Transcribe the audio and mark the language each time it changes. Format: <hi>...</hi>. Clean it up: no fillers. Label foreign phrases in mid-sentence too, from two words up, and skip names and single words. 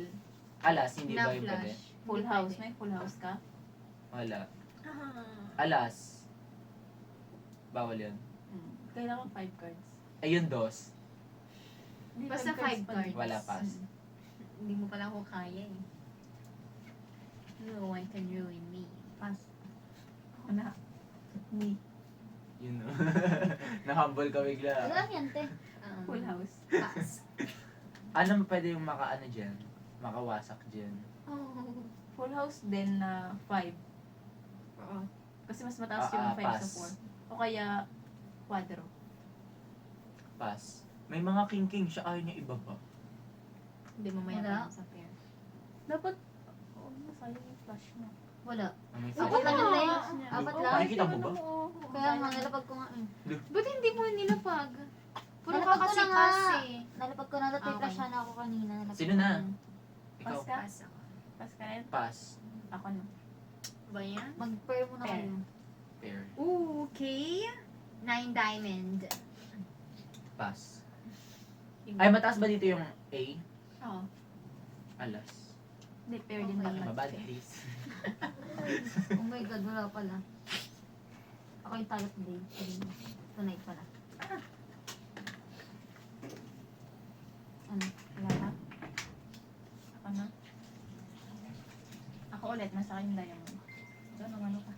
<tl>Alas, hindi na ba yung pwede? flash. Full Hindi house. pwede. May</tl> <en>full house</en> <tl>ka? Wala. Ah. Alas. Bawal yun. Kailangan 5 cards. Ayun, dos. Hindi, Basta 5 pa cards. din. Wala pass. Hindi mo pala ako kaya eh.</tl> <en>No one can ruin me.</en> <tl>Pass. Ako na. Me. Yun. Na-humble ka bigla. Ano lang yan, te?</tl> <en>Full house.</en> <tl>Pass. Ano pwede yung dyan? Makawasak dyan. Oh.</tl> <en>Full house</en> <tl>din na 5. Oo. Kasi mas mataas yung 5 pass. sa 4. O kaya, quadro. Pass. May mga king siya, ayaw niya ibaba. Hindi mo may Wala. sa pair. Dapat, masayang yung flash mo. Wala. May Apat lang yun, te. Flash niya. Apat Oo, lang. Nakikita mo ba? oo. Kaya nga, nalapag ko nga. Ba't hindi mo nilapag? Puro ka Nalapag ko kasi na nga. pass eh. Nalapag ko na, dati Okay. flash na ako kanina. Nalapag Sino ko na? Ikaw. Pass ka? Pass ako. Pass ka rin? Pass. Ako na. Ba yan? Mag-pair muna Pair. kayo. Pair.</tl> <en>Ooh, okay. 9 diamond.</en> <tl>Pass. Ay, mataas ba dito yung A? Oo. Alas. Hindi, pair din Okay. dapat. Mabad, please.</tl> <en>Oh my God,</en> <tl>wala pala. Ako yung talot day. Tonight pala. Ano? Wala ka? Ako na. Ako ulit, nasa akin yung diamond. Doon, ano ka?</tl>